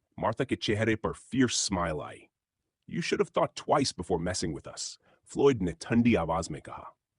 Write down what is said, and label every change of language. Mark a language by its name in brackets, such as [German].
[Hindi] Martha के चेहरे पर fears smile I. [English] You should have thought twice before messing with us. [Hindi] फ्लोइड ने ठंडी आवाज में कहा।